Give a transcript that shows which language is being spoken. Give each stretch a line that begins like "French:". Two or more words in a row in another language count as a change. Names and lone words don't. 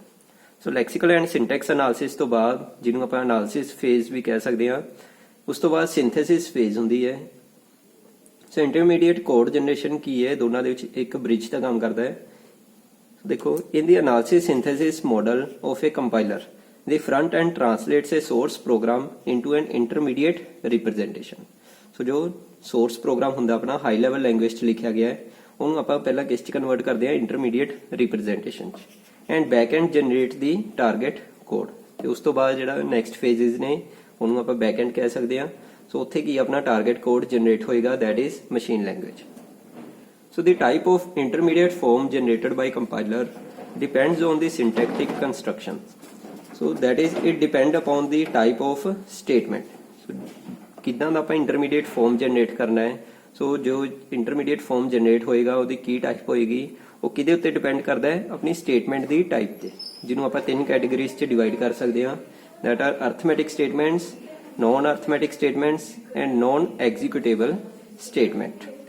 Punjabi: ਸੋ
English: lexical and syntax analysis
Punjabi: ਤੋਂ ਬਾਅਦ, ਜਿਹਨੂੰ ਆਪਾਂ
English: analysis phase
Punjabi: ਵੀ ਕਹਿ ਸਕਦੇ ਹਾਂ, ਉਸ ਤੋਂ ਬਾਅਦ
English: synthesis phase
Punjabi: ਹੁੰਦੀ ਹੈ। ਸੋ
English: intermediate code generation
Punjabi: ਕੀ ਹੈ? ਦੋਨਾਂ ਦੇ ਵਿੱਚ ਇੱਕ ਬ੍ਰਿਜ ਦਾ ਕੰਮ ਕਰਦਾ ਹੈ। ਦੇਖੋ,
English: in the analysis synthesis model of a compiler, the front end translates a source program into an intermediate representation.
Punjabi: So जो
English: source program
Punjabi: ਹੁੰਦਾ ਆਪਣਾ
English: high level language
Punjabi: 'ਚ ਲਿਖਿਆ ਗਿਆ ਹੈ, ਉਹਨੂੰ ਆਪਾਂ ਪਹਿਲਾਂ ਕਿਸ 'ਚ ਕਨਵਰਟ ਕਰਦੇ ਹਾਂ?
English: intermediate representation 'ਚ। and back end generate the target code.
Punjabi: ਤੇ ਉਸ ਤੋਂ ਬਾਅਦ ਜਿਹੜਾ
English: next phases
Punjabi: ਨੇ, ਉਹਨੂੰ ਆਪਾਂ
English: back end
Punjabi: ਕਹਿ ਸਕਦੇ ਹਾਂ। ਸੋ ਉੱਥੇ ਕੀ ਆਪਣਾ
English: target code generate
Punjabi: ਹੋਏਗਾ,
English: that is machine language. So the type of intermediate form generated by compiler depends on the syntactic construction. So that is, it depend upon the type of statement.
Punjabi: So ਕਿੱਦਾਂ ਦਾ ਆਪਾਂ
English: intermediate form generate
Punjabi: ਕਰਨਾ ਹੈ? ਸੋ ਜੋ
English: intermediate form generate
Punjabi: ਹੋਏਗਾ, ਉਹਦੀ ਕੀ ਟਾਈਪ ਹੋਏਗੀ, ਉਹ ਕਿਹਦੇ ਉੱਤੇ ਡਿਪੈਂਡ ਕਰਦਾ ਹੈ? ਆਪਣੀ ਸਟੇਟਮੈਂਟ ਦੀ ਟਾਈਪ ਤੇ, ਜਿਹਨੂੰ ਆਪਾਂ 3 ਕੈਟੇਗਰੀਜ਼ 'ਚ ਡਿਵਾਈਡ ਕਰ ਸਕਦੇ ਹਾਂ,
English: that are arithmetic statements, non arithmetic statements and non executable statement.